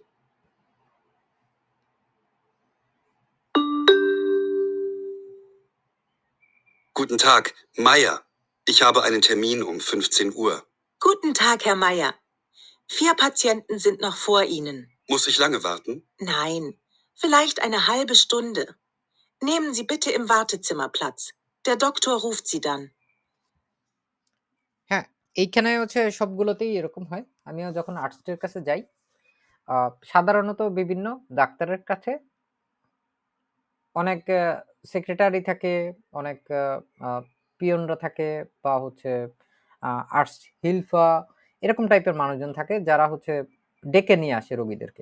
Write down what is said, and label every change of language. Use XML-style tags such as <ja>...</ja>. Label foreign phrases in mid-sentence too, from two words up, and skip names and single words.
<de>Guten Tag, Meier. Ich habe einen Termin um 15 Uhr. Guten Tag, Herr Meier. 4 Patienten sind noch vor Ihnen. Muss ich lange warten? Nein, vielleicht eine halbe Stunde. Nehmen Sie bitte im Wartezimmer Platz. Der Doktor ruft Sie dann.</de> <bn>হ্যাঁ, এইখানে হচ্ছে সবগুলোতেই এরকম হয়। আমিও যখন আর্টিস্টের কাছে যাই, সাধারণত বিভিন্ন ডাক্তারের কাছে অনেক সেক্রেটারি থাকে, অনেক পিয়নরা থাকে, বা হচ্ছে আর্টস হিলফা এরকম টাইপের মানুষজন থাকে যারা হচ্ছে ডেকে নিয়ে আসে রোগীদেরকে।</bn>